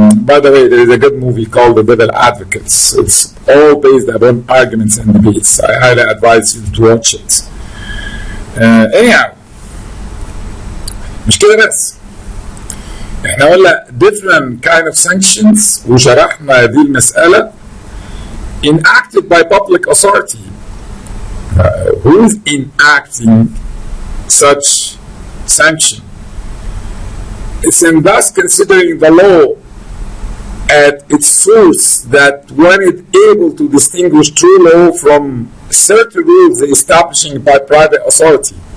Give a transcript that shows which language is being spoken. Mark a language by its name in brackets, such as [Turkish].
[English] By the way, there is a good movie called The Devil Advocates. It's all based upon arguments and debates. I highly advise you to watch it. Anyhow, [Arabic] مش كده بس. احنا قلنا [English] different kind of sanctions [Arabic] وشرحنا هذه المسألة [English] enacted by public authority. Who is enacting such sanction? It's in thus considering the law at its source that when it's able to distinguish true law from certain rules establishing by private authority.